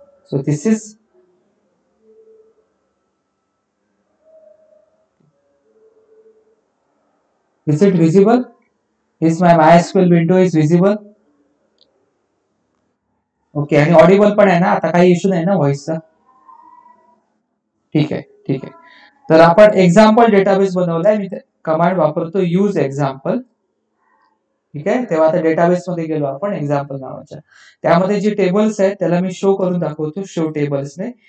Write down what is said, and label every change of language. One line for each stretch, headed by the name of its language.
English: So this is, is it visible? Is my MySQL window is visible?
Marathi: Okay, आणि Audible पण आहे ना, आता काही इश्यू नाही ना व्हॉइसचा? ठीक आहे, ठीक आहे. तर आपण एक्झाम्पल डेटाबेस बनवलाय. मी कमांड वापरतो यूज एक्झाम्पल. ठीक आहे, तेव्हा आता डेटाबेस मध्ये गेलो आपण एक्झाम्पल नावाच्या. त्यामध्ये जे टेबल्स आहेत त्याला मी शो करून दाखवतो, शो टेबल्सने.